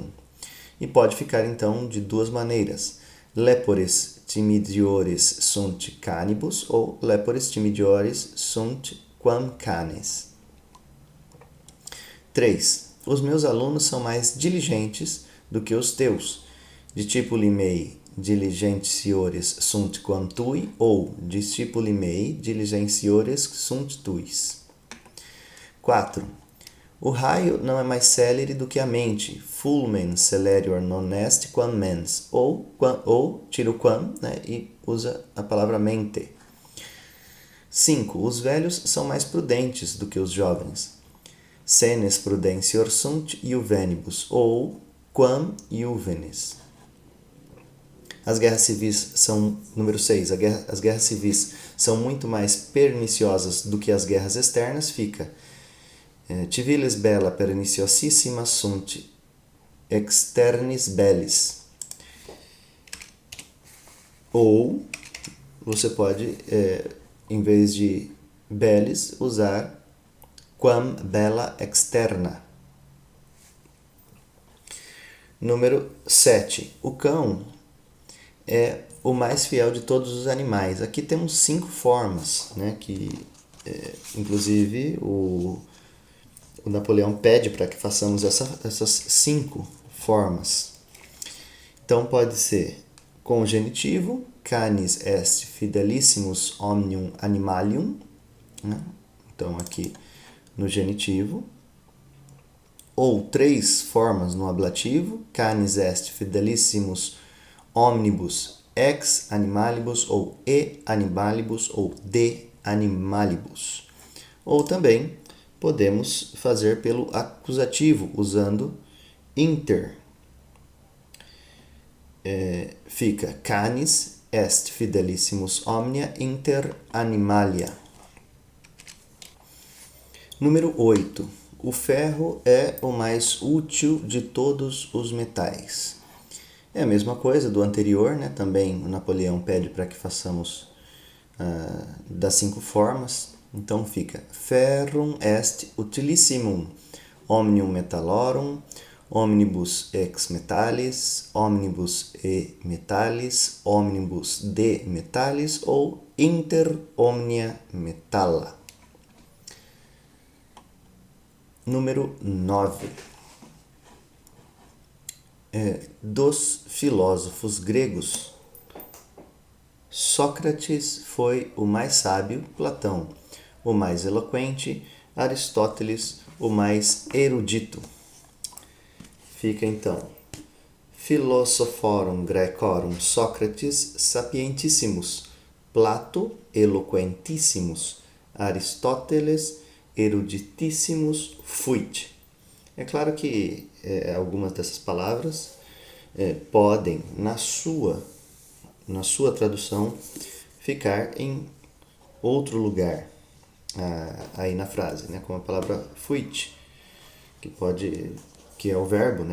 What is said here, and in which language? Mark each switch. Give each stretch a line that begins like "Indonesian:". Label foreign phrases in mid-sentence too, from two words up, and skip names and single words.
Portuguese: E pode ficar então de duas maneiras.
Latin: Lepores timidiores sunt canibus ou lepores timidiores sunt quam canes.
Portuguese: 3. Os meus alunos são mais diligentes do que os teus.
Latin: Discipuli mei diligentiores sunt quam tui ou discipuli mei diligentiores sunt tuis.
Portuguese: 4. O raio não é mais célere do que a mente.
Latin: Fulmen celerior non est quam mens.
Portuguese: Ou tira o quam, né, e usa a palavra mente. 5. Os velhos são mais prudentes do que os jovens.
Latin: Senes prudentior sunt iuvenibus, ou quam iuvenes.
Portuguese: As guerras civis são, número 6, as guerras civis são muito mais perniciosas do que as guerras externas, fica
Latin: civiles bella perniciosissima sunt externis bellis.
Portuguese: Ou você pode, em vez de bellis, usar
Latin: quam bella externa.
Portuguese: Número 7. O cão é o mais fiel de todos os animais. Aqui temos 5 formas, né? Que, inclusive, o Napoleão pede para que façamos essas 5 formas. Então, pode ser com o genitivo,
Latin: canis est fidelissimus omnium animalium,
Portuguese: né? Então, aqui no genitivo. Ou 3 formas no ablativo,
Latin: canis est fidelissimus omnibus ex animalibus, ou e animalibus, ou de animalibus.
Portuguese: Ou também podemos fazer pelo acusativo, usando inter.
Latin: Fica canis est fidelissimus omnia inter animalia.
Portuguese: Número 8. O ferro é o mais útil de todos os metais. É a mesma coisa do anterior, né? Também o Napoleão pede para que façamos das 5 formas.
Latin: Então fica ferrum est utilissimum omnium metallorum, omnibus ex metallis, omnibus e metallis, omnibus de metallis ou inter omnia metalla.
Portuguese: Número 9. Dos filósofos gregos, Sócrates foi o mais sábio, Platão o mais eloquente, Aristóteles o mais erudito. Fica então,
Latin: Philosophorum Graecorum Sócrates sapientissimus, Plato eloquentissimus, Aristóteles eruditissimus fuit.
Portuguese: É claro que algumas dessas palavras podem, na sua tradução, ficar em outro lugar aí na frase, né? Como a palavra fuit, que é o verbo, né?